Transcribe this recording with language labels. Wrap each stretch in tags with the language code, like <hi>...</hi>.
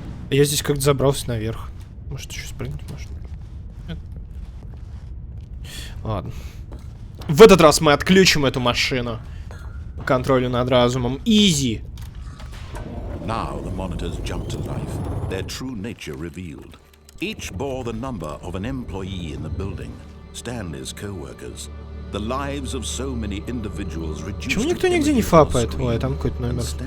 <ru>Я здесь как-то забрался наверх. Может, еще спрыгнуть можно? Нет. Ладно. В этот раз мы отключим эту машину. По контролю над разумом. Изи.</ru> <en>Now the monitors jumped to life, their true nature revealed. Each bore the number of an employee in the building, Stanley's co-workers. The lives of so many individuals reduced.</en> <ru>Почему никто нигде не фапает? Ой, там какой-то номер.</ru>